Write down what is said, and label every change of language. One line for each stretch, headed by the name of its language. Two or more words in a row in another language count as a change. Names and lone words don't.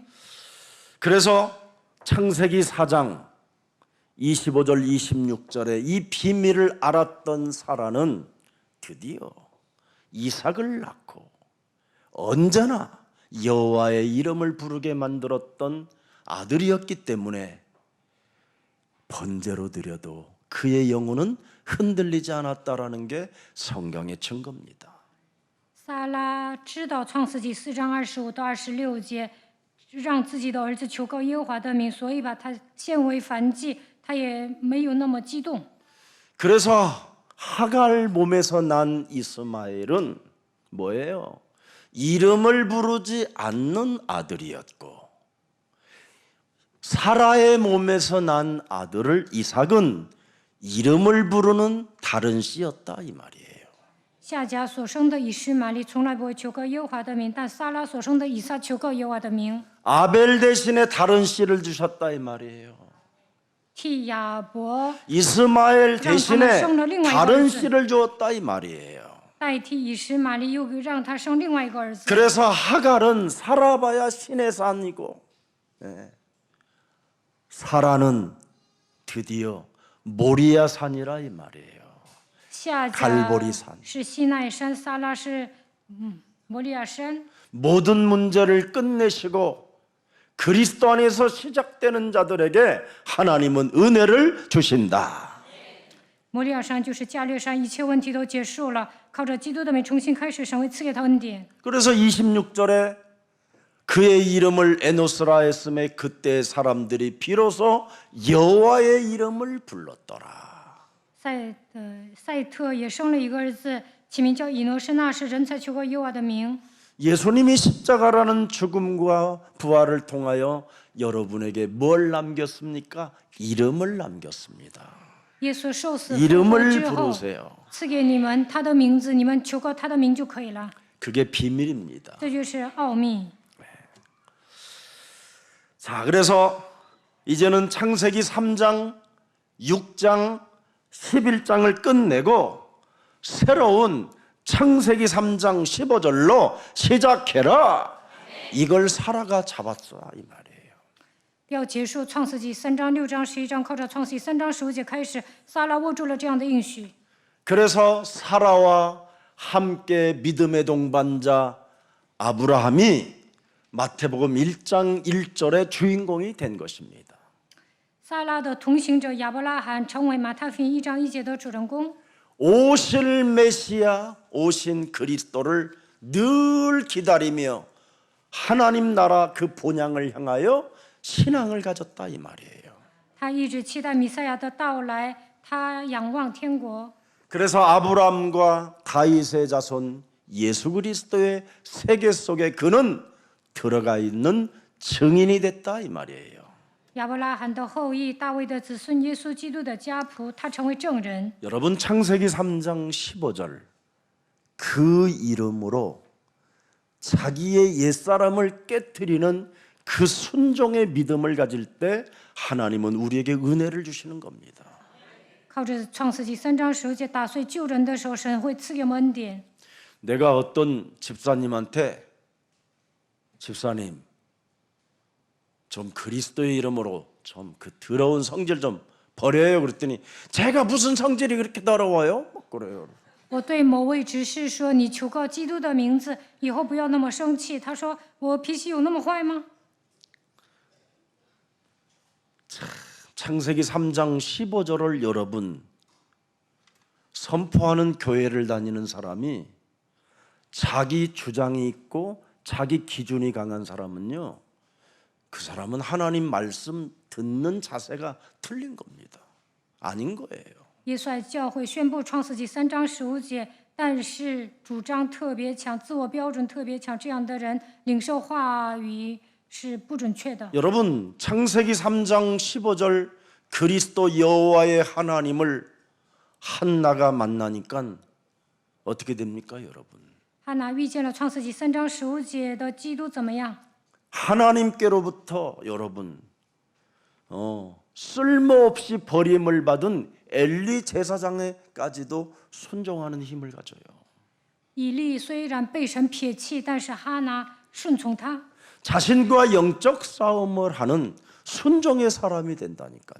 Korean: 그래서 창세기 4장 25절 26절에 이 비밀을 알았던 사라는 드디어 이삭을 낳고 언제나 여호와의 이름을 부르게 만들었던 아들이었기 때문에 번제로 드려도 그의 영혼은 흔들리지 않았다라는 게 성경의 증거입니다.
Chinese: 撒拉知道创世纪4章25到26节，让自己的儿子求告耶和华的名，所以把他献为燔祭，他也没有那么激动。
Korean: 그래서 하갈 몸에서 난 이스마엘은 뭐예요? 이름을 부르지 않는 아들이었고 사라의 몸에서 난 아들을 이삭은 이름을 부르는 다른 씨였다 이 말이에요.
Chinese: 夏甲所生的以实玛利从来不会求告耶和华的名，但撒拉所生的以撒求告耶和华的名，
Korean: 아벨 대신에 다른 씨를 주셨다 이 말이에요.
Chinese: 替亚伯
Korean: 이스마엘 대신에 랑 다른 씨를 주었다 이 말이에요.
Chinese: 代替以实玛利，又让他生另外一个儿子。
Korean: 그래서 하갈은 살아봐야 신의 산이고 사라는 드디어 모리아 산이라 이 말이에요.
Chinese: 夏甲 갈보리산 是西奈山，撒拉是摩利亚山。
Korean: 모든 문제를 끝내시고 그리스도 안에서 시작되는 자들에게 하나님은 은혜를 주신다.
Chinese: 摩利亚山就是加略山，一切问题都结束了，靠着基督的名重新开始，神会赐给他恩典。
Korean: 그래서 26절에 그의 이름을 에노스라 했음에 그때 사람들이 비로소 여호와의 이름을 불렀더라.
Chinese: 赛特也生了一个儿子，起名叫以诺是，那时人才求过耶和华的名。
Korean: 예수님이 십자가라는 죽음과 부활을 통하여 여러분에게 뭘 남겼습니까? 이름을 남겼습니다.
Chinese: 耶稣受死复活
Korean: 이름을
Chinese: 之后，
Korean: 부르세요.
Chinese: 赐给你们他的名字，你们求告他的名就可以了。
Korean: 그게 비밀입니다.
Chinese: 这就是奥秘。
Korean: 자, 그래서 이제는 창세기 3장, 6장, 11장을 끝내고 새로운 창세기 3장 15절로 시작해라. 이걸 사라가 잡았어 이 말이에요.
Chinese: 要结束创世纪3章、6章、11章，靠着创世纪3章15节开始，撒拉握住了这样的应许。
Korean: 그래서 사라와 함께 믿음의 동반자 아브라함이 마태복음 1장 1절의 주인공이 된 것입니다.
Chinese: 撒拉的同行者亚伯拉罕成为马太福音1章1节的主人公。
Korean: 오실 메시아, 오신 그리스도를 늘 기다리며 하나님 나라 그 본향을 향하여 신앙을 가졌다 이 말이에요.
Chinese: 他一直期待弥赛亚的到来，他仰望天国。
Korean: 그래서 아브라함과 다윗의 자손 예수 그리스도의 세계 속에 그는 들어가 있는 증인이 됐다 이 말이에요.
Chinese: 亚伯拉罕的后裔，大卫的子孙，耶稣基督的家仆，他成为证人。
Korean: 여러분 창세기 3장 15절 그 이름으로 자기의 옛사람을 깨뜨리는 그 순종의 믿음을 가질 때 하나님은 우리에게 은혜를 주시는 겁니다.
Chinese: 靠着创世纪3章15节打碎旧人的时候，神会赐给我们恩典。
Korean: 내가 어떤 집사님한테 집사님 좀 그리스도의 이름으로 좀 그 더러운 성질 좀 버려요 그랬더니 제가 무슨 성질이 그렇게 더러워요? 막 그래요.
Chinese: 我对某位执事说：“你求告基督的名字，以后不要那么生气。” 他说：“我脾气有那么坏吗？”
Korean: 창세기 3장 15절을 여러분 선포하는 교회를 다니는 사람이 자기 주장이 있고 자기 기준이 강한 사람은요, 그 사람은 하나님 말씀 듣는 자세가 틀린 겁니다. 아닌 거예요.
Chinese: 耶稣在教会宣布创世纪3章15节，但是主张特别强，自我标准特别强，这样的人领受话语是不准确的。
Korean: 여러분 창세기 3장 15절 그리스도 여호와의 하나님을 한나가 만나니까 어떻게 됩니까 여러분?
Chinese: 哈拿遇见了创世纪3章15节的基督，怎么样？
Korean: 하나님께로부터 여러분 쓸모없이 버림을 받은 엘리 제사장에까지도 순종하는 힘을 가져요.
Chinese: 以利虽然被神撇弃，但是哈拿顺从他，
Korean: 자신과 영적 싸움을 하는 순종의 사람이 된다니까요.